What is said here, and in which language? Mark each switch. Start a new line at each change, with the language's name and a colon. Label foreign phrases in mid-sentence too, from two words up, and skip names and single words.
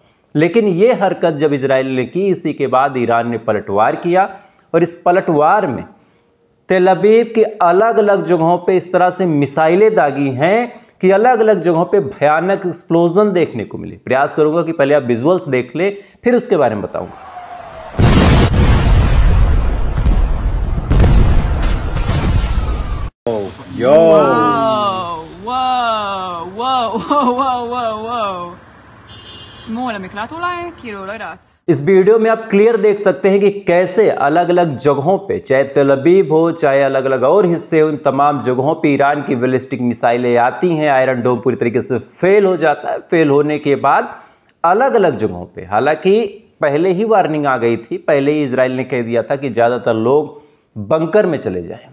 Hindi: लेकिन ये हरकत जब इजराइल ने की, इसी के बाद ईरान ने पलटवार किया और इस पलटवार में तेल अवीव के अलग अलग जगहों पे इस तरह से मिसाइलें दागी हैं कि अलग अलग जगहों पे भयानक एक्सप्लोजन देखने को मिले। प्रयास करूंगा कि पहले आप विजुअल्स देख ले, फिर उसके बारे में बताऊंगा। Yo.
Hebrew: וואו. שמעו על המקלט אולי? כאילו, לא יודעת.
Hindi: इस वीडियो में आप क्लियर देख सकते हैं कि कैसे अलग अलग जगहों पे, चाहे तेल अवीव हो, चाहे अलग अलग और हिस्से हो, उन तमाम जगहों पे ईरान की
English: ballistic missiles
Hindi: आती हैं। आयरन डोम पूरी तरीके से फेल हो जाता है। फेल होने के बाद अलग अलग जगहों पे, हालांकि पहले ही वार्निंग आ गई थी, पहले ही इजराइल ने कह दिया था कि ज़्यादातर लोग बंकर में चले जाएं।